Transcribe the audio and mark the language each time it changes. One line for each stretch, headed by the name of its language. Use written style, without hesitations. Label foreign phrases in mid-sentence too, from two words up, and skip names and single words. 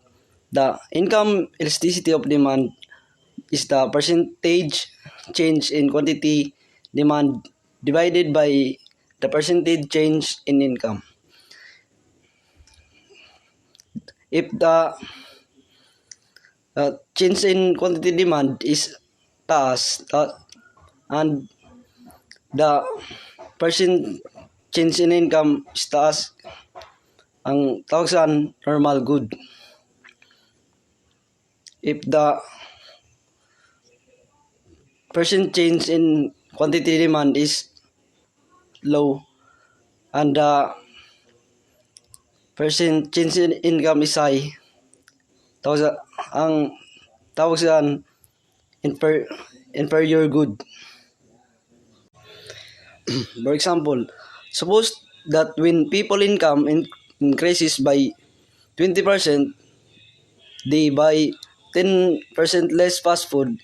English: The income elasticity of demand is the percentage change in quantity demand divided by the percentage change in income. If the change in quantity demand is taas and the percent change in income is taas,
Hiligaynon: ang tawag saan
English: normal good. If the percent change in quantity demand is low and the percent change in income is high,
Hiligaynon: ang tawag saan
English: inferior good. For example, suppose that when people income increases by 20%, they buy 10% less fast food.